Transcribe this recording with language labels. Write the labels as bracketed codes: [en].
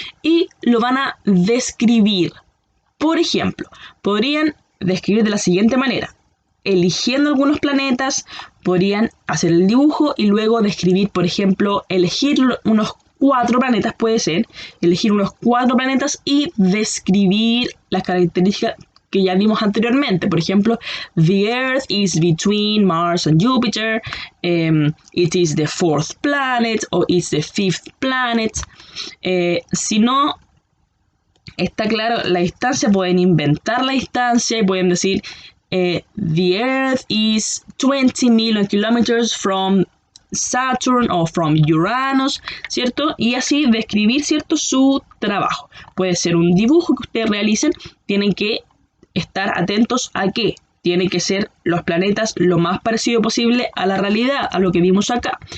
[es] Y lo van a describir. Por ejemplo, podrían describir de la siguiente manera. Eligiendo algunos planetas, podrían hacer el dibujo y luego describir, por ejemplo, elegir unos 4 planetas, puede ser, elegir unos 4 planetas y describir las características que ya vimos anteriormente. Por ejemplo, [en] the Earth is between Mars and Jupiter, it is the 4th planet, o it's the 5th planet. [es] Si no está claro la distancia, pueden inventar la distancia y pueden decir [en] the Earth is 20 million kilometers from Saturn [es] o [en] from Uranus, [es] ¿cierto? Y así describir, ¿cierto?, su trabajo. Puede ser un dibujo que ustedes realicen, tienen que estar atentos a que tienen que ser los planetas lo más parecido posible a la realidad, a lo que vimos acá.